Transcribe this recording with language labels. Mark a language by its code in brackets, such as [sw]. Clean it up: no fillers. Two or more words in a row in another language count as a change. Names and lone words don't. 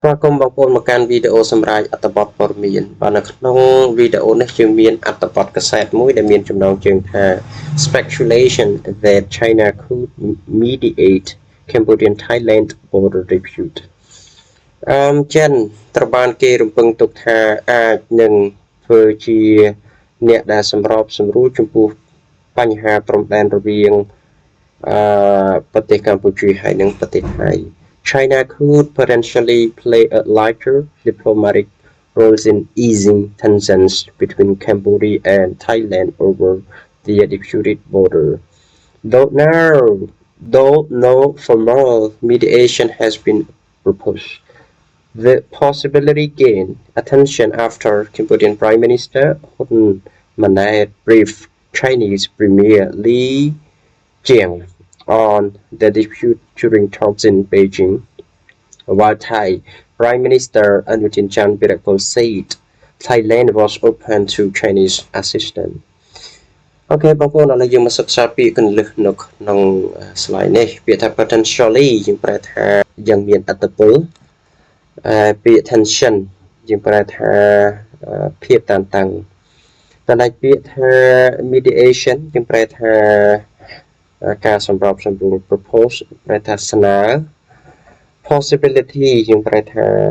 [km] ប្រកុំបងប្អូនមកកាន់វីដេអូសម្រាប់អត្ថបទព័ត៌មានបាទនៅក្នុងវីដេអូនេះយើងមានអ ត្ថបទកាសែតមួយដែលមានចំណងជើងថា [en] speculation that China could mediate Cambodian Thailand border [km] dispute ចិនត្រូវបានគេរំពឹងទុកថាអាចនឹងធ្វើជាអ្នកដែលសម្របសម្រួលចំពោះបញ្ហាព្រំដែនរវាងប្រទេសកម្ពុជាហើយនិងប្រទេសថៃ [en] China could potentially play a larger diplomatic role in easing tensions between Cambodia and Thailand over the disputed border. Though no formal mediation has been proposed, the possibility gained attention after Cambodian Prime Minister Hun Manet briefed Chinese Premier Li Jiang on the dispute during talks in Beijing, while Thai Prime Minister Anutin Chanvirakul said Thailand was open to Chinese assistance. [km] អូខេបងប្អូនឥឡូវយើងមកសិក្សាពាក្យកន្លឹះនៅក្នុង slide នេះពាក្យថា potentially យើងប្រែថាយ៉ាងមានឥទ្ធិពលពាក្យ tension យើងប្រែថាភាពតានតឹងតែពាក្យថា mediation យើងប្រែថាការសម្របសម្រួល propose ប្រែថាស្នើ possibility យើងប្រែថា